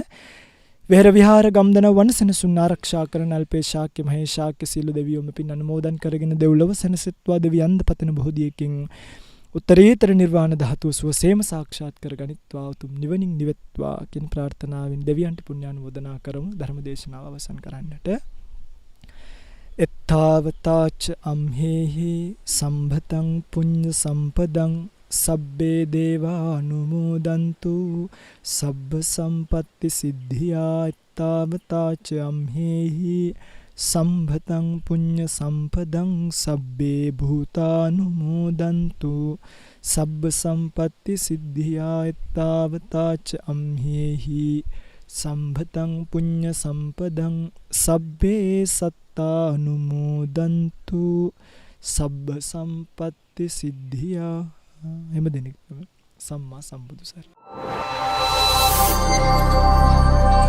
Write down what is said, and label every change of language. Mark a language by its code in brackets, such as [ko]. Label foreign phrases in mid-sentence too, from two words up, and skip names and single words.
[si] වෙහෙර විහාර ගම්දන වනසෙනසුන් ආරක්ෂා කරන අල්පේ ශාක්‍ය මහේශාක්‍ය සීල දෙවියෝම පින් අනුමෝදන් කරගෙන දෙව්ලොව සෙනසෙත්වා දෙවියන්ද පතන බෝධියකින් උත්තරීතර නිර්වාණ ධාතුව සුවසේම සාක්ෂාත් කරගනිත්වා උතුම් නිවනින් නිවෙත්වා කියන ප්‍රාර්ථනාවෙන් දෙවියන්ට පුණ්‍යානුමෝදනා කරමු. ධර්ම දේශනාව අවසන් කරන්නට. [pi] එත්තාවතාච අම්හෙහි සම්භතං පුඤ්ඤ සම්පදං සබ්බේ දේවා අනුමෝදන්තු සබ්බ සම්පත්ති සිද්ධියා. එත්තාවතාච අම්හෙහි සම්භතං පුඤ්ඤ සම්පදං සබ්බේ භූතානුමෝදන්තු සබ්බ සම්පත්ති සිද්ධියා. එත්තාවතාච අම්හෙහි සම්භතං පුඤ්ඤ සම්පදං සබ්බේ සත්තානුමෝදන්තු සබ්බ සම්පත්ති සිද්ධියා. [si] හැම දිනෙකම සම්මා සම්බුදු සරණයි.